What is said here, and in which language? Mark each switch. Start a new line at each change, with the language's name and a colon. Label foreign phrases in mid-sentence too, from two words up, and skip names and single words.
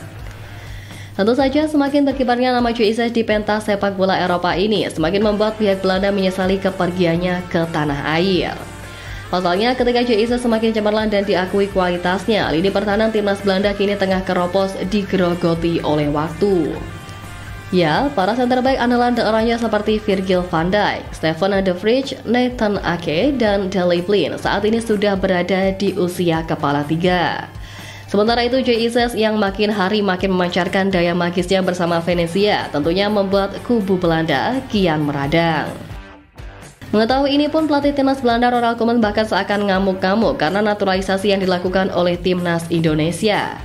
Indonesian: Tentu saja semakin berkibarnya nama JISES di pentas sepak bola Eropa ini semakin membuat pihak Belanda menyesali kepergiannya ke tanah air. Pasalnya ketika JISES semakin cemerlang dan diakui kualitasnya, lini pertahanan timnas Belanda kini tengah keropos digerogoti oleh waktu. Ya, para center back andalan daerahnya seperti Virgil van Dijk, Stefan de Vrij, Nathan Ake, dan Daley Blind saat ini sudah berada di usia kepala tiga. Sementara itu JISES yang makin hari makin memancarkan daya magisnya bersama Venezia tentunya membuat kubu Belanda kian meradang. Mengetahui ini pun pelatih timnas Belanda Ronald Koeman bahkan seakan ngamuk-ngamuk karena naturalisasi yang dilakukan oleh timnas Indonesia.